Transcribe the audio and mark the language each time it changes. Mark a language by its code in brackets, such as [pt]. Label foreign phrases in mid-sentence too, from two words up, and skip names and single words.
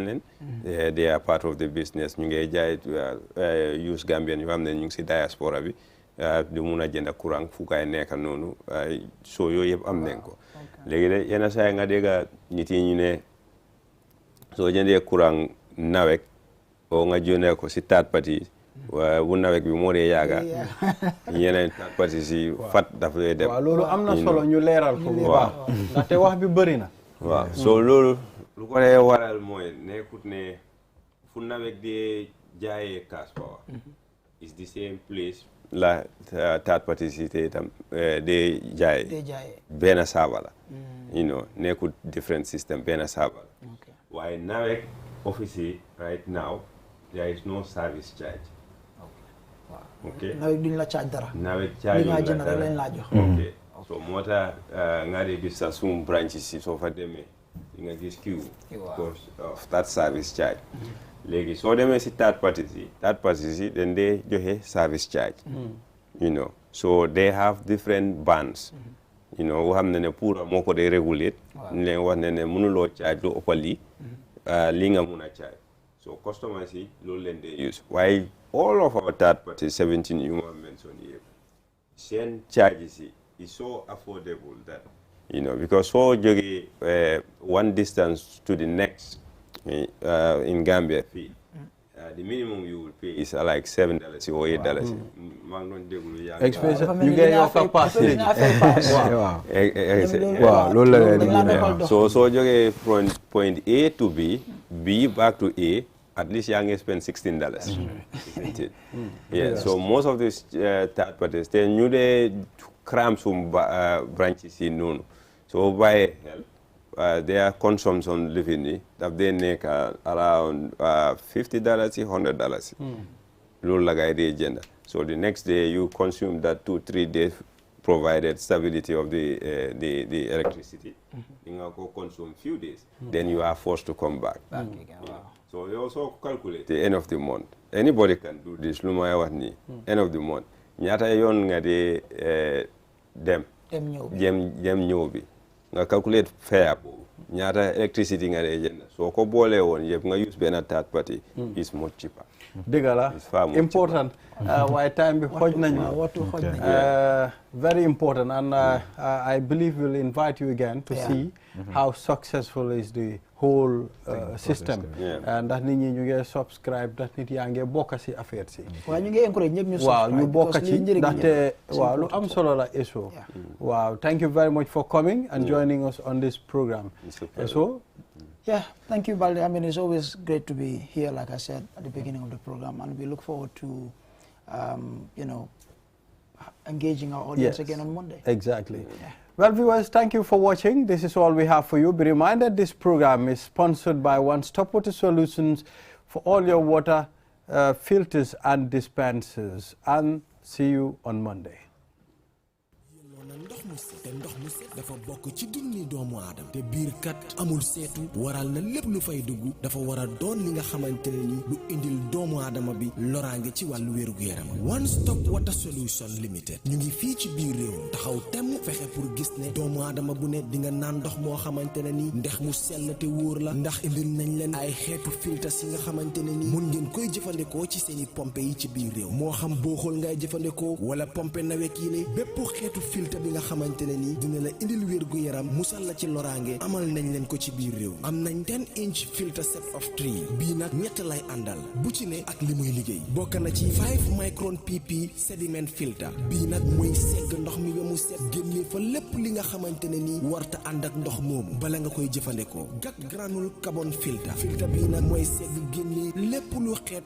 [wo] leen [en] they are part of the business [wo] ñu ngi jaay use Gambian yoo xam ne ñu ngi si diaspora bi di mun a jënd courant fu kaay nekk noonu so yooyu yëpp am nañ ko léegi de yenn saa yi nga dégg nit yi ñu ne soo jëndee courant NAWEC oo nga jëndee ko si [en] third party [wo] bu NAWEC bi moo dee yaaga yeneen [en] third party [wo] si fat dafa lay dem waaw loolu am na solo ñu leeral ko bu baax ndaxte wax bi bëri na waaw so loolu lu ko dee waral mooy nekkut ne fu NAWEC dee jaayee [en] cash power is the same place [wo] la third party si te itam dee jaayee benn saaba la [en] you know [wo] nekkut [en] different system [wo] benn saaba la waaye NAWEC [en] office right now there is no service charge okay [wo] NAWEC duñ la charge dara NAWEC charge li nga jënd rek lañ la jox okay so moo tax nga dee gis sa sum branches si soo fa demee di nga gis queue [en] because of that service charge [wo] léegi soo demee si [en] third parties [wo] yi dañ dee joxe [en] service charge you know so they have different bands you know [wo] woo xam ne pour moo ko dee regulate ñu leen wax ne mënuloo charge lu ëpp lii nga mun a charge [en] so customers [wo] yi loolu leen dee use waaye [en] all of our third parties [wo] 17 yu ma mention yëpp seen charges yi [en] is so affordable that you know because [wo] soo jógee [en] one distance to the next in Gambia fee the minimum you will pay is like $7 or $8 [wo] maa ngi doon déglu yàlla [en] you get your capacity [wo] waaw loolu la leen so soo jógee [en] from point A to B back to A at least [wo] yaa ngi [en] spend $16 isn't it yeah so most of these third parties [wo] te ñu dee cram sum branches yi noonu so bàyyee xel [en] their consumption living [wo] ni daf dee nekk [en] around $50 $100 [wo] loolu la ngay dee jënd [en] so the next day you consume that 2-3 days provided stability of the electricity you [wo] nga ko [en] consume few days then you are forced to come back so you also calculate the end of the month anybody can do this [wo] lu may wax nii [en] end of the month [wo] ñaata yoon nga dee dem ñëw bi nga [en] calculate fare [wo] boobu ñaata [en] electricity [wo] nga dee jënd soo ko boolee woon yëpp nga [en] use benn third party is much cheaper [wo] dëgg la important waaye time bi xooj nañu [en] very important and I believe we'll invite you again to see how successful is the whole system [wo] ndax nit ñi ñu ngi subscribe ndax nit yaa ngi bokk ci affaire si waaw ñu ngi encourage ñëpp ñu waaw ñu bokk ci ndaxte waaw lu am solo la eso waaw [en] thank you very much for coming and joining us on this program [wo] eso [en] yeah, thank you, Balde. I mean, it's always great to be here, like I said at the beginning of the program, and we look forward to, you know, engaging our audience again on Monday. Exactly. Yeah. Well, viewers, thank you for watching. This is all we have for you. Be reminded this program is sponsored by One Stop Water Solutions for all your water filters and dispensers. And see you on Monday. [wo] te ndox mu set dafa bokk ci dunni doomu aadama te biir kat amul seetu waral na lépp lu fay dugg dafa war a doon li nga xamante ne ni lu indil doomu aadama bi loraange ci wàllu wérgu yaram One Stop Water Solution Limited ñu ngi fii ci biir réew taxaw temm fexe pour gis ne doomu aadama bu ne di nga naan ndox moo xamante ne ni ndex mu sell te wóor la ndax indil nañ leen ay xeetu filtres yi nga xamante ne ni mun ngeen koy jëfandikoo ci seeni pompe yi ci biir réew moo xam booxul ngay jëfandikoo wala pompe NAWEC yi ne bépp xeetu filtre bi nga xamante ne ni dina la indil wérgu yaram musal la ci loraange amal nañ leen ko ci biir réew am nañ [en] 10-inch filter set of 3 [wo] bii nag ñett lay àndal bu ci ne ak li muy liggéey bokk na ci [en] 5 micron pp sediment filter [wo] bii nag mooy segg ndox mi ba mu set génne fa lépp li nga xamante ne ni warta ànd ak ndox moomu bala nga koy jëfandikoo [en] GAC granule carbon filter [wo] bii nag mooy segg génne lépp lu xeetoog